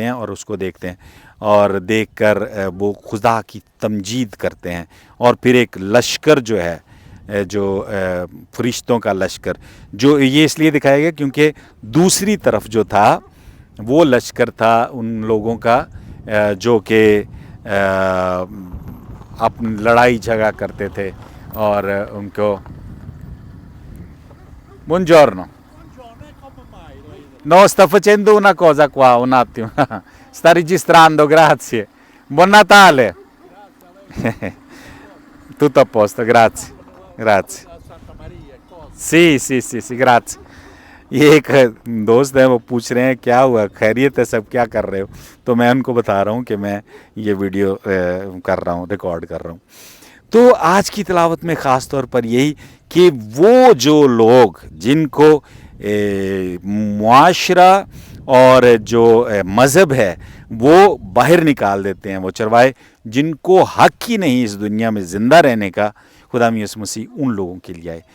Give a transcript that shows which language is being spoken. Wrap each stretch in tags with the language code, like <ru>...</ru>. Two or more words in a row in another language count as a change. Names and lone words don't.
<ur>ہیں اور اس کو دیکھتے ہیں، اور دیکھ کر وہ خدا کی تمجید کرتے ہیں، اور پھر ایک لشکر جو ہے، جو فرشتوں کا لشکر، جو یہ اس لیے دکھایا گیا کیونکہ دوسری طرف جو تھا وہ لشکر تھا ان لوگوں کا جو کہ اپنی لڑائی جھگڑا کرتے تھے، اور ان کو Buongiorno.</ur> <it>No, sta facendo una cosa qua, un attimo. Sta registrando, grazie. Buon Natale. Tutto a posto, grazie. Grazie. Sì, grazie.</it> <ur>یہ ایک دوست ہے، وہ پوچھ رہے ہیں کیا ہوا، خیریت ہے سب، کیا کر رہے ہو؟ تو میں ان کو بتا رہا ہوں کہ میں یہ ویڈیو کر رہا ہوں، ریکارڈ کر رہا ہوں۔ تو آج کی تلاوت میں خاص طور پر یہی کہ وہ جو لوگ جن کو معاشرہ اور جو مذہب ہے وہ باہر نکال دیتے ہیں، وہ چرواہے جن کو حق ہی نہیں اس دنیا میں زندہ رہنے کا، خدا یسوع مسیح ان لوگوں کے لیے آئے۔</ur>